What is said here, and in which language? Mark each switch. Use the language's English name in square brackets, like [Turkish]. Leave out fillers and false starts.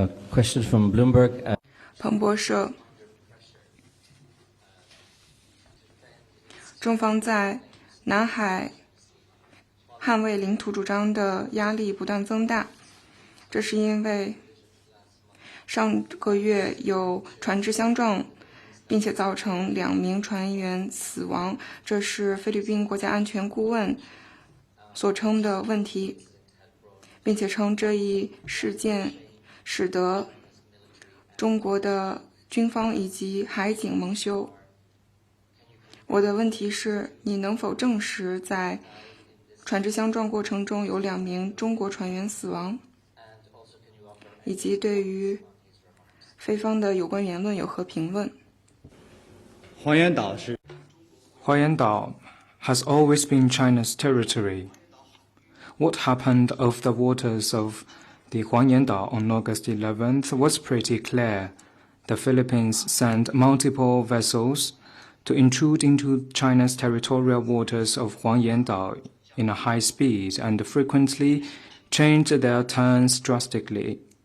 [English] Question from Bloomberg. [Chinese] 彭博社，中方在南海捍卫领土主张的压力不断增大，这是因为上个月有船只相撞，并且造成2名船员死亡，这是菲律宾国家安全顾问所称的问题，并且称这一事件使得中国的军方以及海警蒙羞。我的问题是，你能否证实在船只相撞过程中有2名中国船员死亡，以及对于菲方的有关言论有何评论？黄岩岛是 [English] Huayan has always been China's territory. What happened off the waters of the Huangyan on August 11th was pretty clear. The Philippines sent multiple vessels to intrude into China's territorial waters of Huangyan in a high speed and frequently changed their turns drastically.